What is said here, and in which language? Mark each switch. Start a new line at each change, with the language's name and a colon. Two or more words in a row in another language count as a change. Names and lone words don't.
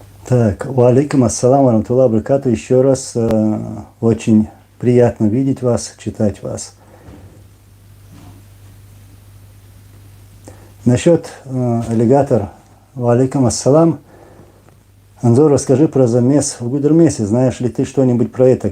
Arabic: Так, وعليكم السلام ورحمة الله وبركاته.
Russian: Еще раз очень приятно видеть вас, читать вас. Насчет аллигатор,
Arabic: وعليكم السلام.
Russian: Анзор, расскажи про замес в Гудермесе. Знаешь ли ты что-нибудь про это?